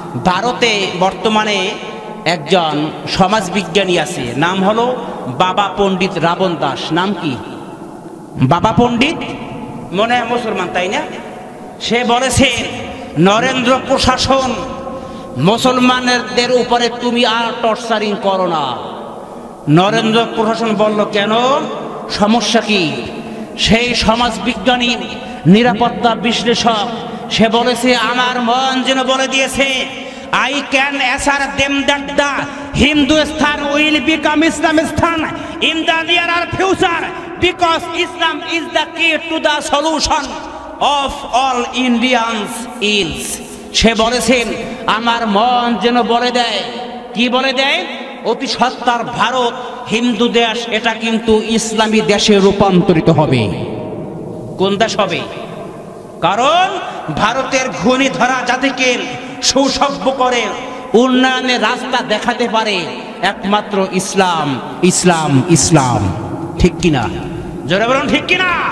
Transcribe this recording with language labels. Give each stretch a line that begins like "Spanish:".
Bangla: ভারতে বর্তমানে একজন সমাজ বিজ্ঞানী আছে, নাম হলো বাবা পণ্ডিত রাবণ দাস। নাম কি? বাবা পণ্ডিত, মনে হয় মুসলমান, তাই না? সে বলেছে, নরেন্দ্র প্রশাসন মুসলমানদের উপরে তুমি আর টর্চারিং করো না। নরেন্দ্র প্রশাসন বলল, কেন? সমস্যা কি? সেই সমাজ বিজ্ঞানী, নিরাপত্তা বিশ্লেষক, সে বলেছে, আমার মন যেন বলে দিয়েছে,
English: I can assure them that the Hindustan will become Islamistan in the near future because Islam is the key to the solution of all Indians' ills.
Bangla: সে বলেছেন, আমার মন যেন বলে দেয়, কি বলে দেয়? অতি সত্বর ভারত হিন্দু দেশ, এটা কিন্তু ইসলামী দেশে রূপান্তরিত হবে। কোন দেশ হবে? কারণ ভারতের ঘূর্ণি ধরা জাতিকে সুসভ্য করে উন্নয়নের রাস্তা দেখাতে পারে একমাত্র ইসলাম, ইসলাম, ইসলাম, ঠিক কিনা? জোরে বলুন, ঠিক কিনা?